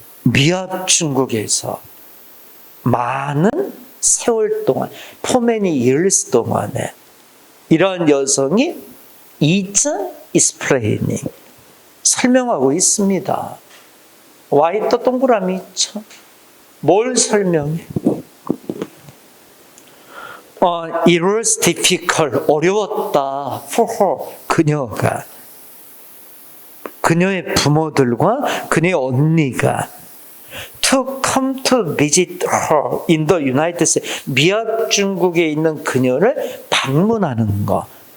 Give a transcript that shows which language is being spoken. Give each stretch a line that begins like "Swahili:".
Korean: 미합 중국에서 많은 세월 동안,
English: for many years
Korean: 동안에 이러한 여성이
English: is explaining,
Korean: 설명하고 있습니다.
English: Why
Korean: 또 동그라미 있죠? 뭘 설명해?
English: It was difficult,
Korean: 어려웠다.
English: For her,
Korean: 그녀의 부모들과 그녀의 언니가
English: to come to visit her in the United States.
Korean: 미합 중국에 있는 그녀를 방문하는 거.